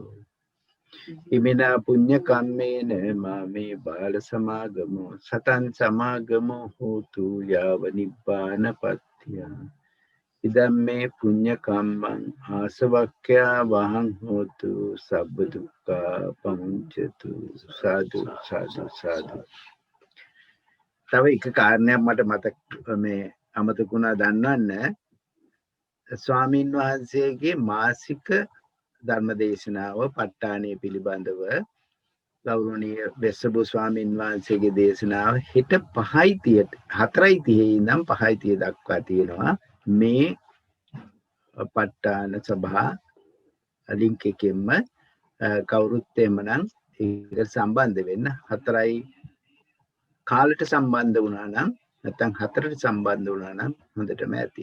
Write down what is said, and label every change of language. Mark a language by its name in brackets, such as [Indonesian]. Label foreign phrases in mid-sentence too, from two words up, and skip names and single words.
[Pali] Imina punya kammena mame bala samagamo satan samagamo hotu yava nibbana patya. Idam me punya kammang asavakya vahang hotu sabba dukkha pamuncatu. Sadhu sadhu sadhu. [Sinhala] තව එක කාරණයක් මට මතක මේ අමතකුණා දන්නවන්න ස්වාමීන් වහන්සේගේ මාසික ධර්ම දේශනාව ප ဋ ාණය පිළිබඳව ගෞරවනීය වෙස්සබෝ ස්වාමීන් වහන්සේගේ දේශනාව හෙට 5:30 4:30 ඉඳන් 5:30 දක්වා තියෙනවා මේ ප ဋ ාණ සභා ලින්ක් එකෙන්ම කවුරුත් එමනම් ඒකට සම්බන්ධ වෙන්න 4යි කාලට සම්බන්ධ වුණා නම් නැත්නම් 4ට සම්බන්ධ වුණා නම් හොඳටම ඇති.